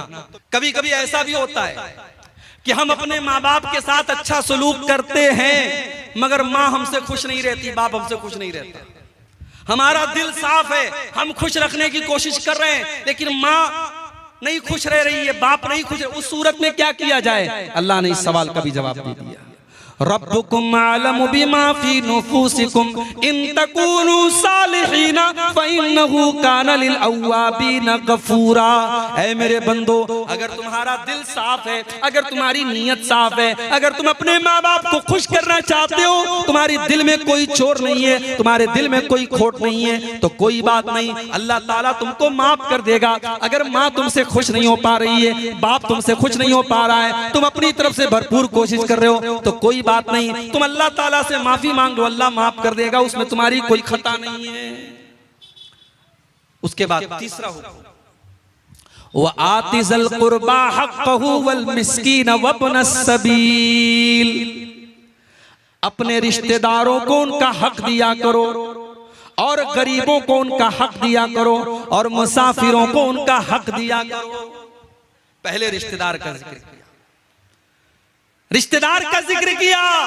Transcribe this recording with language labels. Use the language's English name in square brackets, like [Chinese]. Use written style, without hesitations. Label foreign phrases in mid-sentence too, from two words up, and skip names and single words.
[Hindi] कभी कभी ऐसा भी होता है कि हम अपने माँ बाप के साथ अच्छा सलूक करते हैं, मगर माँ हमसे खुश नहीं रहती, बाप हमसे खुश नहीं रहते। हमारा दिल साफ है, हम खुश रखने की कोशिश कर रहे हैं, लेकिन माँ नहीं खुश रह रही है, बाप नहीं खुश, उस सूरत में क्या किया जाए? अल्लाह ने इस सवाल का भी जवाब दे दिया। [Arabic] ربكم أعلم بما في نفوسكم إن تكونوا صالحين فإنه كان للأوابين غفورا. [Hindi] ऐ मेरे बंदो, अगर तुम्हारा दिल साफ है, अगर तुम्हारी नीयत साफ है, अगर तुम अपने माँ बाप को खुश करना चाहते हो, तुम्हारे दिल में कोई चोर नहीं है, तुम्हारे दिल में कोई खोट नहीं है, तो कोई बात नहीं, अल्लाह ताला तुमको माफ कर देगा। अगर माँ तुमसे खुश नहीं हो पा रही है, बाप तुमसे खुश नहीं हो पा रहा है, तुम अपनी तरफ से भरपूर कोशिश कर रहे हो, तो कोई बात नहीं, तुम अल्लाह ताला से माफी मांग लो, अल्लाह माफ कर देगा, उसमें तुम्हारी कोई खता नहीं है। उसके बाद तीसरा हुक्म, [Arabic] وآت ذا القربى حقه والمسكين وابن السبيل, [Hindi] अपने रिश्तेदारों को उनका हक दिया करो, और गरीबों को उनका हक दिया करो, और मुसाफिरों को उनका हक दिया करो। पहले रिश्तेदार का जिक्र किया, रिश्तेदार का जिक्र किया।